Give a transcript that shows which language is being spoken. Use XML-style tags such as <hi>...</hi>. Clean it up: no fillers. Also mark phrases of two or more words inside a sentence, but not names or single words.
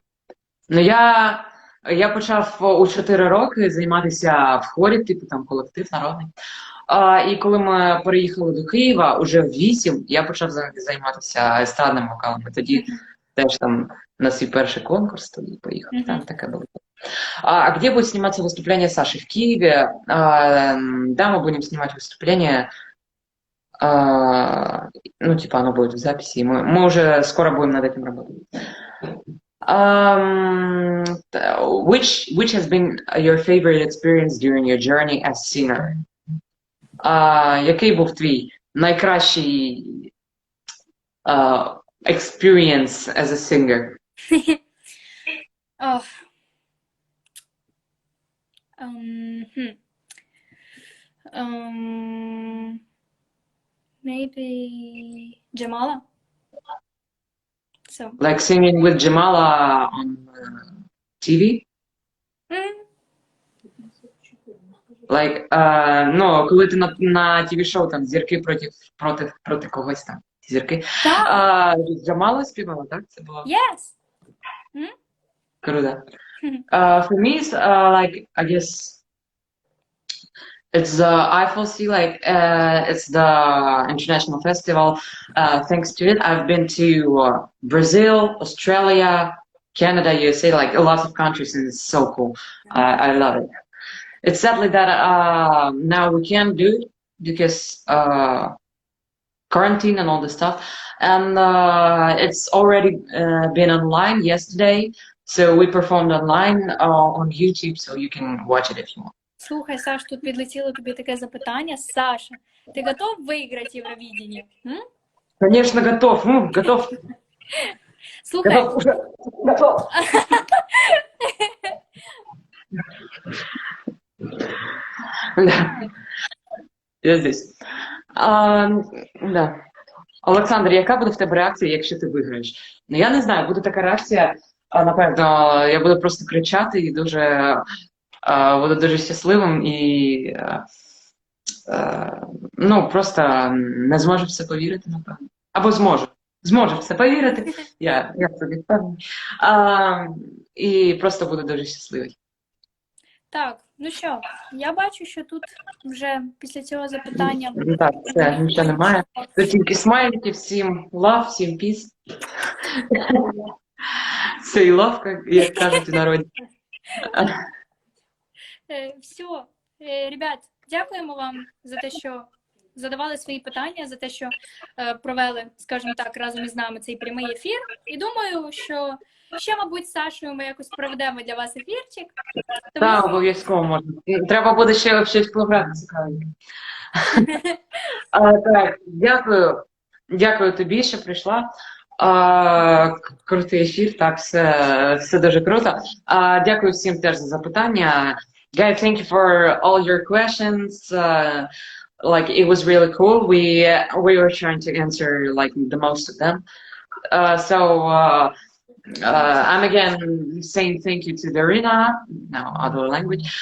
<uk>Ну, я почав у 4 роки займатися в хорі, типу там колектив народний. І коли ми переїхали до Києва, уже в 8 я почав займатися естрадним вокалом. І тоді теж там на свій перший конкурс тоді поїхав. Там таке було.</uk> <ru>А где будет сниматься выступление Саши? В Киеве. Да, мы будем снимать выступление. Оно будет в записи. Мы уже скоро будем над этим работать.</ru> <en>Which has been your favorite experience during your journey as singer?</en> <uk>Який був твій найкращий</uk> <en>experience as a singer? Oh, um, hmm. Maybe Jamala. So, Like singing with Jamala on TV? mm, Like,</en> <uk>ну, коли ти на TV-шоу там зірки проти когось там. Зірки. так, З Джамалою співала, так? Це було</uk> <en>yes.</en> <uk>круто.</uk> <en>For me, it's, like, I guess it's the IFLC, like, it's the international festival. Thanks to it, I've been to Brazil, Australia, Canada, USA, like a lot of countries, and it's so cool. I love it. It's sadly that now we can't do it because quarantine and all this stuff. And it's already been online yesterday. So we performed online on YouTube, so you can watch it if you want.</en> <uk>Слухай, Саш, тут підлетіло тобі таке запитання. Саша, ти готов виграти Євровидение?</uk> <ru>Конечно, готов. Готов.</ru> <uk>Слухай,</uk> <ru>Готов уже. Готов. Да. Я здесь. Да.</ru> <uk>Олександр, яка буде в тебе реакція, якщо ти виграєш? Ну, я не знаю, буде така реакція, напевно, я буду просто кричати і буду дуже щасливим і ну, просто не зможу в це повірити, напевно. Або зможу. Зможу в це повірити, я собі впевнений. І просто буду дуже щасливий. так, ну що, я бачу, що тут вже після цього запитання... Так, все, нічого немає. Тут тільки смайлики, всім love, всім peace.</uk> <en>Say love,</en> <uk>як кажуть у народі. Все, ребят, дякуємо вам за те, що задавали свої питання, за те, що провели, скажімо так, разом із нами цей прямий ефір. І думаю, що ще, мабуть, з Сашою ми якось проведемо для вас ефірчик. Так, обов'язково можна. Треба буде ще щось програти цікавеньке. Так, дякую тобі, що прийшла. Крутий ефір, так, все дуже круто. Дякую всім теж за запитання.</uk> <en>Guys, thank you for all your questions. Like, it was really cool. We were trying to answer like the most of them. I'm again saying thank you to Darina, now other language.</en>